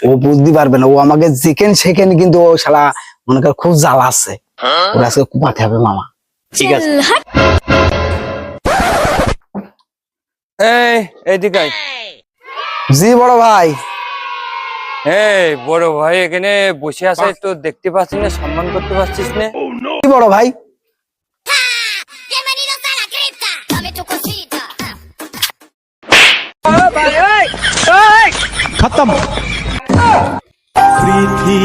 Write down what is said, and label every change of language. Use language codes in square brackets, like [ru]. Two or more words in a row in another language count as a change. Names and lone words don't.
[bn] ও বুঝতে পারবে না, ও আমাকে যেখানে সেখানে কিন্তু ও শালা মনে কর খুব জ্বালা আছে, ওর আজকে কুপাতে হবে মামা। ঠিক আছে। এই এদিকে আয়। জি বড় ভাই। এই বড় ভাই এখানে বসে আছে, তো দেখতে পাচ্ছিস না, সম্মান করতে পারছিস না? কি বড় ভাই? [es] Bienvenidos a la cripta. Dame tu cosita. [hi] खत्म।